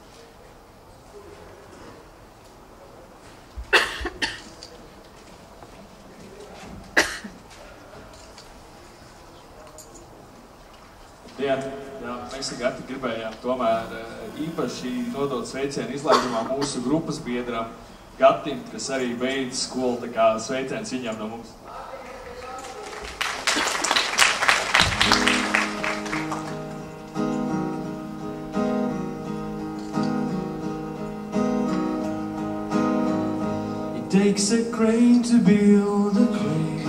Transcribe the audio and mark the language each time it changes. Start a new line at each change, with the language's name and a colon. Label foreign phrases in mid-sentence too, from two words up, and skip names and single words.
Latvian: Jā, mēs ar Gati gribējām tomēr īpaši nodot sveicienu izlaidumā mūsu grupas biedram Gatim, kas arī beidz skolu, tā kā sveiciens viņam no mums.
English: It takes a crane to build a crane.